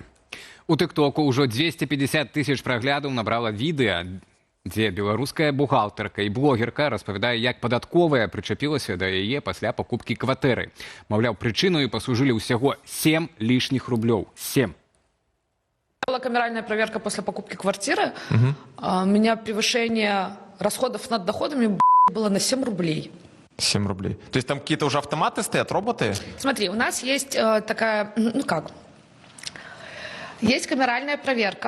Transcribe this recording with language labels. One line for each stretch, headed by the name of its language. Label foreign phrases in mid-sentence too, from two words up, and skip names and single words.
Belarusian: У тыктоку ўжо 250 тысяч праглядаў набрала відэа, дзе беларуская бухгалтарка і блогерка распавядае, як падатковая прычапілася да яе пасля пакупкі кватэры. Маўляў, прычынаю паслужылі ўсяго 7 лішніх рублёў. 7.
Russian: Была камеральная проверка после покупки квартиры. У меня превышение расходов над доходами было на 7 рублей. 7 рублей. То есть там какие-то уже автоматы стоят, роботы? Смотри, у нас есть такая, есть камеральная проверка.